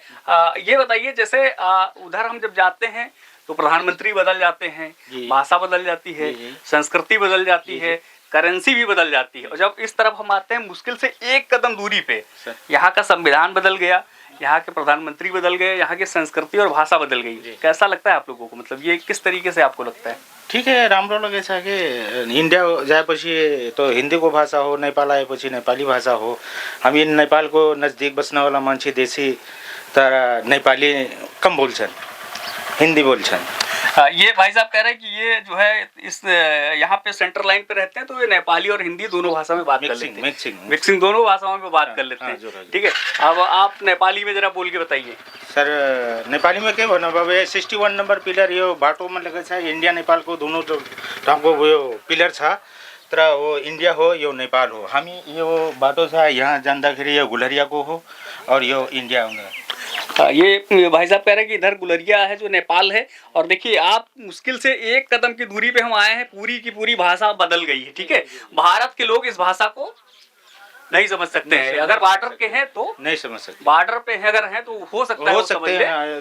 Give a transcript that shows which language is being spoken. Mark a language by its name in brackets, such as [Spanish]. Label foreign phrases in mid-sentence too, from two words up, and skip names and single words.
[Hindi] ये बताइए जैसे उधर हम जब जाते हैं तो प्रधानमंत्री बदल जाते हैं, भाषा बदल जाती है, संस्कृति बदल जाती है, करेंसी भी बदल जाती है, और जब इस तरफ हम आते हैं मुश्किल से 1 कदम दूरी पे यहाँ का संविधान बदल गया, यहाँ के प्रधानमंत्री बदल गए, यहाँ की संस्कृति और भाषा बदल गई। कैसा लगता है आप लोगों को, मतलब ये किस तरीके से आपको लगता है? ठिक है, [Nepali] राम्रो लगेछ कि इन्डिया जाएपछि तो हिन्दीको भाषा हो, नेपाल आएपछि नेपाली भाषा हो। हामी नेपालको नजदीक बस्नेवाला मान्छे देशी तर नेपाली कम बोल्छन्, हिंदी बोल्छन्। [Hindi] ये भाई साहब कह रहे हैं कि ये जो है इस यहाँ पे [English] center line [Hindi] पे रहते हैं तो ये नेपाली और हिंदी दोनों भाषा में बात कर लेते हैं, मिक्सिंग दोनों भाषाओं में बात कर लेते हैं, ठीक है। अब आप नेपाली में जरा बोल के बताइए। [Nepali] सर [Hindi] नेपाली में [Nepali] के भन्नु अब 61 नंबर पिलर यो बाटोमा लगेको छ, इन्डिया नेपालको दोनों ठाउँको यो पिलर छ, तर वो इन्डिया हो यो नेपाल हो। हामी यो बाटो छ यहाँ जाँदाखेरि यो गुलरियाको हो और यो इन्डिया हुँदा। [Hindi] ये भाई साहब कह रहे हैं कि इधर गुलरिया है जो नेपाल है, और देखिए आप मुश्किल से 1 कदम की दूरी पे हम आए हैं, पूरी की पूरी भाषा बदल गई है, ठीक है। भारत के लोग इस भाषा को नहीं समझ सकते हैं, अगर बॉर्डर के हैं तो नहीं समझ सकते, बॉर्डर पे है अगर हैं तो हो सकता है